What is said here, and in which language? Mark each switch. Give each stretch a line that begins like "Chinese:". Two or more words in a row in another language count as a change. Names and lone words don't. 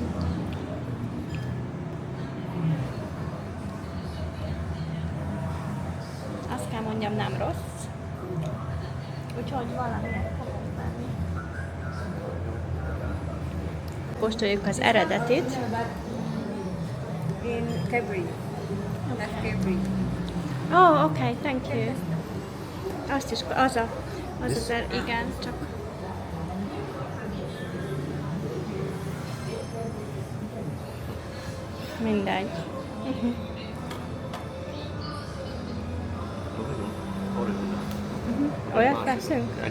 Hungarian: Azt kell mondjam, nem rossz. Úgyhogy valamiért fogok venni. Kóstoljuk az eredetit.
English: In February. Last February. Oh, okay, thank you.
Hungarian: Azt is, igen, csak... Mindegy. Olyat veszünk?